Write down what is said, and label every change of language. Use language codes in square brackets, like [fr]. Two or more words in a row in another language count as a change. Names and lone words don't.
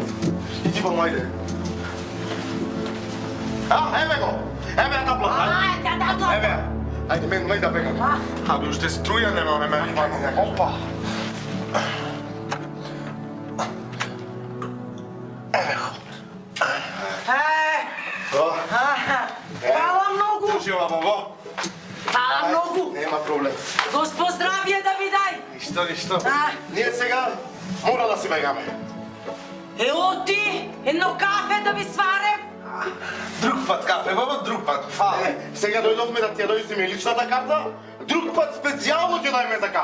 [mk] Иди, баба, ајде. Еве го! Еве ја табла! Еве ја! Ајде, мен мај да бегам. Абе, уште струја нема, ме хвани. Опа! Еве го. [sr] Hvala mnogo! Drži ova, babo. Hvala mnogo! [mk] Нема проблем. Господ здравие да ви дай! Ништо. Ние сега мора да си бегаме. Ево ти, едно кафе да ви сварем! Друг пат кафе, баба, друг пат. Сега дојдовме да ти ја дојсиме личната карта, друг пат специјално ќе дајме така.